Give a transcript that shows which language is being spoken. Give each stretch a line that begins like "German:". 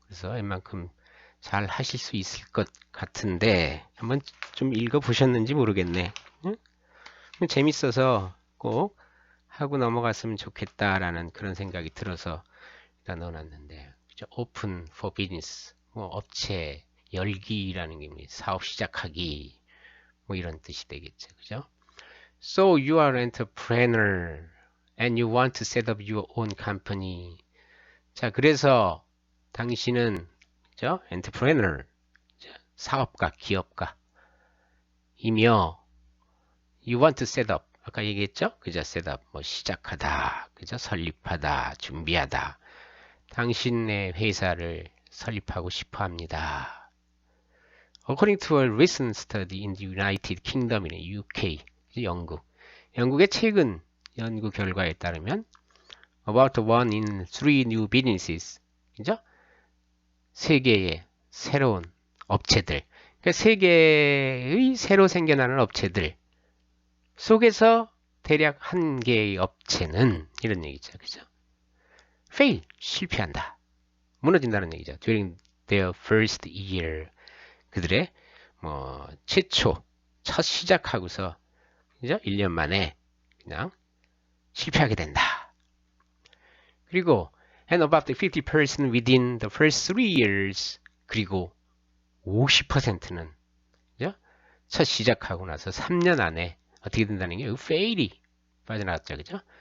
Korean: 그래서 웬만큼 잘 하실 수 있을 것 같은데 한번 좀 읽어보셨는지 모르겠네. 응? 재밌어서 꼭 하고 넘어갔으면 좋겠다라는 그런 생각이 들어서 일단 넣어놨는데, 그죠?
English: Open for business,
Korean: 업체 열기라는 게 사업 시작하기 이런 뜻이 되겠죠. 그죠?
English: So you are an entrepreneur and you want to set up your own company.
Korean: 자, 그래서 당신은 그죠?
English: entrepreneur,
Korean: 사업가, 기업가 이며
English: you want to set up,
Korean: 아까 얘기했죠? 그죠? set up, 시작하다, 그죠? 설립하다, 준비하다. 당신의 회사를 설립하고 싶어 합니다.
English: According to a recent study in the United Kingdom, in UK,
Korean: 영국의 최근 연구 결과에 따르면
English: about 1 in 3 new businesses,
Korean: 그죠? 세계의 새로운 업체들, 그러니까 세계의 새로 생겨나는 업체들 속에서 대략 한 개의 업체는 이런 얘기죠, 그죠? fail, 실패한다, 무너진다는 얘기죠.
English: during their first year,
Korean: 그들의 최초 첫 시작하고서 그죠? 1년 만에 그냥 실패하게 된다. 그리고
English: and about 50% within the first 3 years.
Korean: 그리고 50%는 그죠? 첫 시작하고 나서 3년 안에 어떻게 된다는 게 fail이 빠져나갔죠. 그죠?